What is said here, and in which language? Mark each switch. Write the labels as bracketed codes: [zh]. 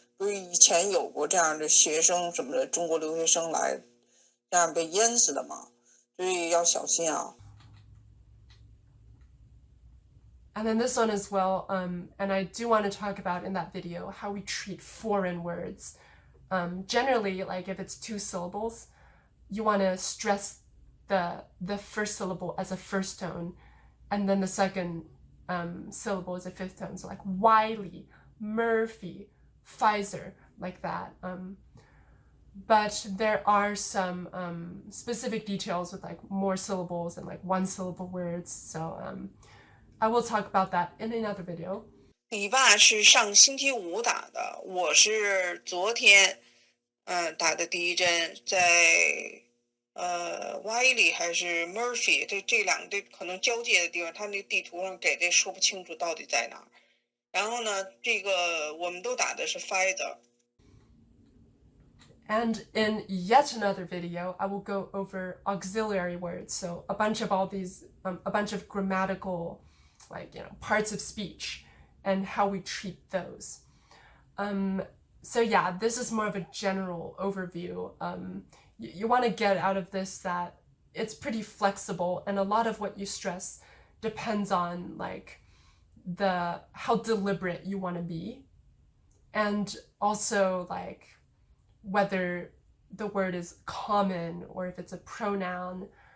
[zh] 不是以前有过这样的学生什么的，中国留学生来这样被淹死的嘛，所以要小心啊。 [en] And then this one as well, and I do want to talk about in that video how we treat foreign words. Generally, like if it's 2 syllables, you want to stress the first syllable as a first tone, and then the second syllable is a 5th tone. So like Wiley, Murphy, Pfizer, like that. But there are some specific details with like more syllables and like 1 syllable words. So I will talk about that in another video. [zh] 你爸是上星期五打的，我是昨天打的第一针，在Wiley 还是 Murphy 这两个可能交界的地方，他那地图上给的说不清楚到底在哪儿。然后呢，这个我们都打的是 Pfizer。 [en] And in yet another video, I will go over auxiliary words. So a bunch of all these, a bunch of grammatical, like, parts of speech and how we treat those. So yeah, this is more of a general overview. You want to get out of this that it's pretty flexible, and a lot of what you stress depends on like how deliberate you want to be, and also like whether the word is common or if it's a pronoun,